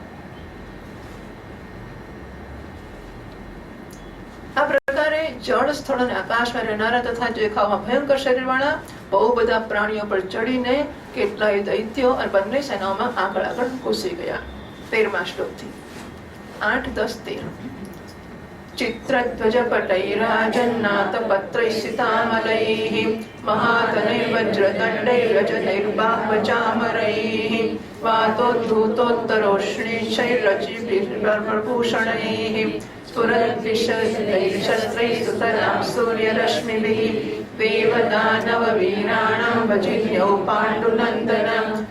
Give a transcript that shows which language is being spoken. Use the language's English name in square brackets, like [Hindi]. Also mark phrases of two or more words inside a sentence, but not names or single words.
[Gujarati] આ પ્રકારે જળ, સ્થળ અને આકાશમાં રહેનારા તથા દેખાવમાં ભયંકર શરીરવાળા બહુ બધા પ્રાણીઓ પર ચડીને કેટલાય દૈત્યો અને બંને સેનાઓમાં આગળ આગળ ઘૂસી ગયા. 13મા શ્લોકથી 8, 10, 13. [Sanskrit] चित्रध्वजपटैराजन्नाथ पत्रैस्सितामलैः महातनैः वज्रदण्डैरजनैर्बाह्वचामरैः वातोद्धूतोत्तरोष्णीशैरचिभिर्भूषणैः स्फुरद्विशस्त्रैः सुतरां सूर्यरश्मिभिः देवदानववीराणां भजिन्यौ पाण्डुनन्दनं